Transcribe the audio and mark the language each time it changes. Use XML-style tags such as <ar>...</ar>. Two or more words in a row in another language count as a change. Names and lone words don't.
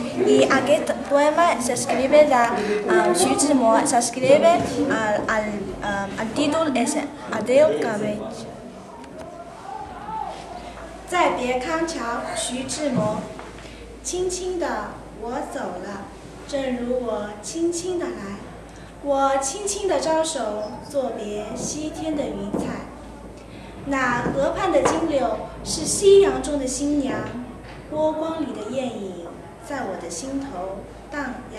<ca>I aquest poema s'escrive de Xu Zhimo, s'escrive, el títol és Adéu cabell.</ca> <zh>再别康桥，徐志摩。轻轻地我走了，正如我轻轻地来。我轻轻地招手，作别西天的云彩。那河畔的金柳是夕阳中的新娘，波光里的艳影在我的心头荡漾。</zh>